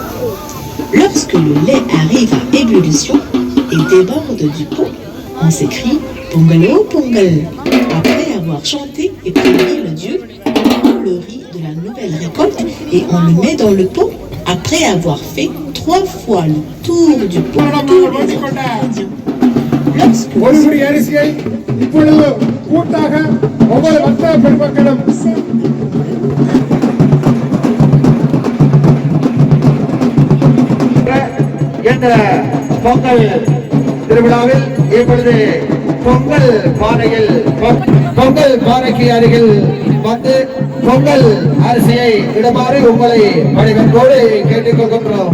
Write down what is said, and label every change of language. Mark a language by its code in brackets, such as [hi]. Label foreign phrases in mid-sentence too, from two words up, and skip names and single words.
[fr] Lorsque le lait arrive à ébullition et déborde du pot, on s'écrie « Pongalo, Pongal ». Après avoir chanté et prié le dieu, on prend le riz de la nouvelle récolte et on le met dans le pot après avoir fait 3 fois le tour du pot. [ta] ஒருபடி அரிசியை இப்பொழுது கூட்டாக ஒவ்வொரு வர்த்தக பெருமக்களும் என்ற பொங்கல் திருவிழாவில் இப்பொழுது பொங்கல் பானைக்கு அருகில் வந்து பொங்கல் அரிசியை இடுமாறு உங்களை பணிவன்போடு கேட்டுக்கொள்கின்றோம்.